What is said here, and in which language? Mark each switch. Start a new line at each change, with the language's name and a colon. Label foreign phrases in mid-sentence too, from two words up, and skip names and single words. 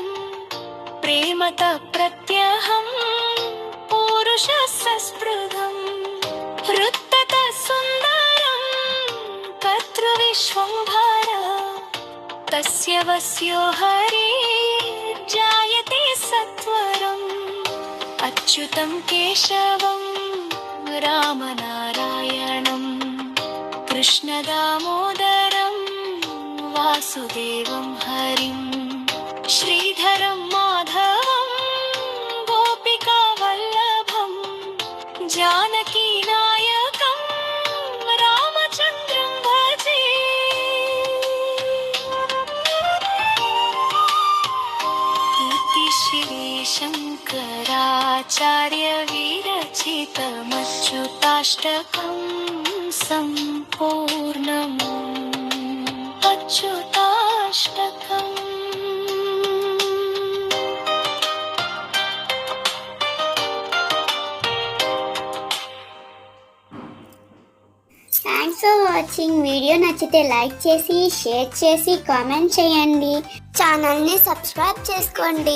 Sanskrit: प्रेमतः प्रत्यहं पूरुषस्य स्पृहं हृत्ततः सुन्दरं कर्तृविश्वंभर तस्य वस्यो हरिर्जायते सत्वरम्। अच्युतं केशवं రామనారాయణం కృష్ణదామోదరం వాసుదేవం హరిం శ్రీధరం మాధవం గోపికా వల్లభం జానకీ నాయకం రామచంద్రం భజే इति श्री शङ्कराचार्य विरचितमच्युताष्टकं सम्पूर्णम् अच्युताष्टकम्
English: thanks for watching.
Telugu: వీడియో నచ్చితే లైక్ చేసి షేర్ చేసి కామెంట్ చేయండి. ఛానల్ని సబ్స్క్రైబ్ చేసుకోండి.